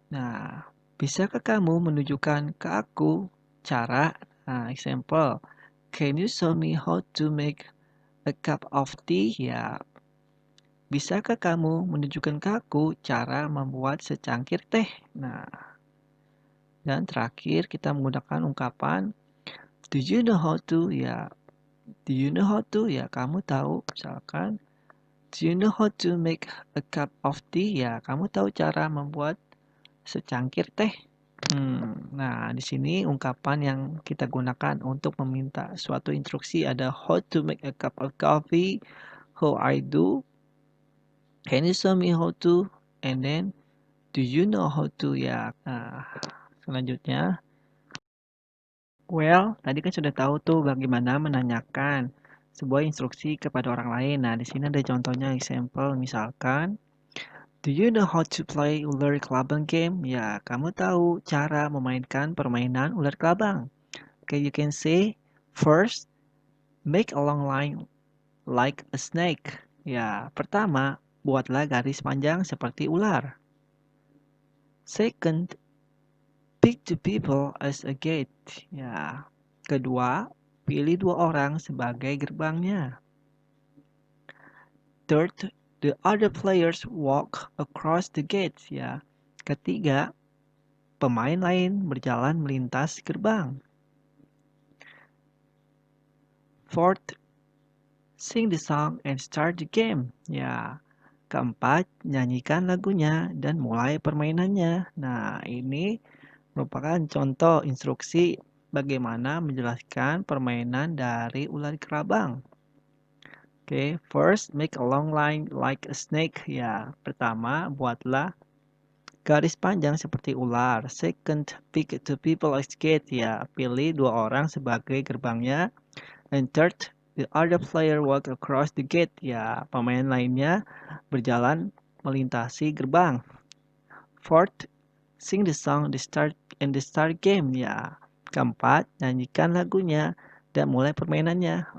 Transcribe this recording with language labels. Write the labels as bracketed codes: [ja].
[id] Nah, bisakah kamu menunjukkan ke aku cara? [en] Nah, example. Can you show me how to make a cup of tea? [id] Ya, bisakah kamu menunjukkan ke aku cara membuat secangkir teh? Nah, dan terakhir kita menggunakan ungkapan [en] do you know how to? Ya, do you know how to? [id] Ya, kamu tahu. [en] Misalkan do you know how to make a cup of tea? [id] Ya, kamu tahu cara membuat secangkir teh. Nah, di sini ungkapan yang kita gunakan untuk meminta suatu instruksi ada [en] how to make a cup of coffee, how I do, can you show me how to, and then do you know how to ya. [id] Nah, selanjutnya, well, tadi kan sudah tahu tuh bagaimana menanyakan sebuah instruksi kepada orang lain. Nah, di sini ada contohnya example, misalkan [en] Do you know how to play ular kelabang game? [id] Ya, kamu tahu cara memainkan permainan ular kelabang. [en] Okay, you can say, first, make a long line like a snake. [id] Ya, pertama, buatlah garis panjang seperti ular. [en] Second, pick two people as a gate. [id] Ya, kedua, pilih dua orang sebagai gerbangnya. [en] Third, the other players walk across the gate. [id] Ya, ketiga, pemain lain berjalan melintas gerbang. [en] Fourth, sing the song and start the game. [id] Ya, keempat, nyanyikan lagunya dan mulai permainannya. Nah, ini merupakan contoh instruksi bagaimana menjelaskan permainan dari ular kerabang. [en] Oke, first make a long line like a snake. [id] Ya, pertama buatlah garis panjang seperti ular. [en] Second, pick two people as gate. [id] Ya, pilih dua orang sebagai gerbangnya. [en] And third, the other player walk across the gate. [id] Ya, pemain lainnya berjalan melintasi gerbang. [en] Fourth, sing the song the start game. [id] Ya, keempat, nyanyikan lagunya dan mulai permainannya.